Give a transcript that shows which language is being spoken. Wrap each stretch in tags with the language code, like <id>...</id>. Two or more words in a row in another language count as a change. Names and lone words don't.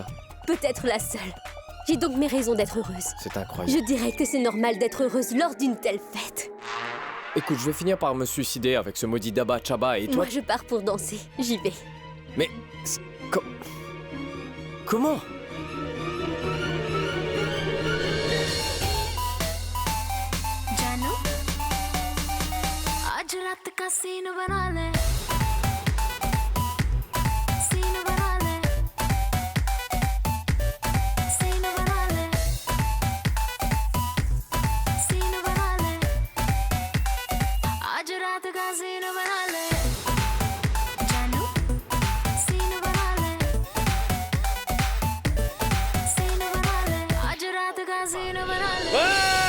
<fr>Peut-être la seule. J'ai donc mes raisons d'être heureuse. C'est incroyable. Je dirais que c'est normal d'être heureuse lors d'une telle fête. Écoute, je vais finir par me suicider avec ce maudit Dabba Chaba et toi... Moi je pars pour danser, j'y vais. Mais... Comment?</fr> <hi>आज रात का सीन बना ले सीन बना ले सीन बना ले सीन बना ले आज रात का सीन बना ले जानू सीन बना ले सीन बना ले आज रात का सीन बना ले</hi>